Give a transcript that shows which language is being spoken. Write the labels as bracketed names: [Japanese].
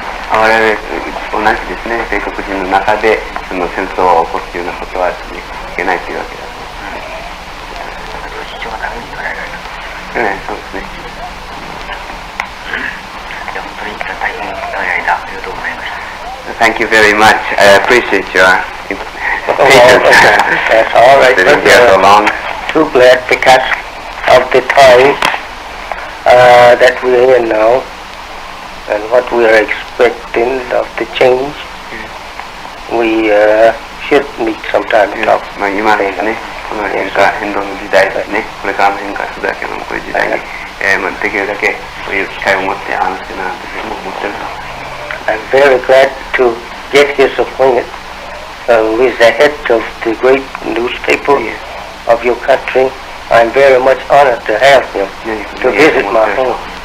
[Japanese] 我々同じですね、米国人の中でその戦争を起こすようなことはですね、いけないというわけだ。主張がダメに捉えられた。そうですね。本当に大変長い間ありがとうございました。 [English] Thank you very much. I appreciate your patience. That's all right. Sitting here so long. Too glad because of the time that we're in now and what we are expecting of the change. We should meet sometime to talk. [Japanese] まあ今ですね、この変動の時代ですね、これからも変化するだけのこういう時代に、できるだけこういう機会を持って話してなと思ってると。 [English] I'm very glad to get his appointment with the head of the great newspaper of your country. I'm very much honored to have him to visit my home.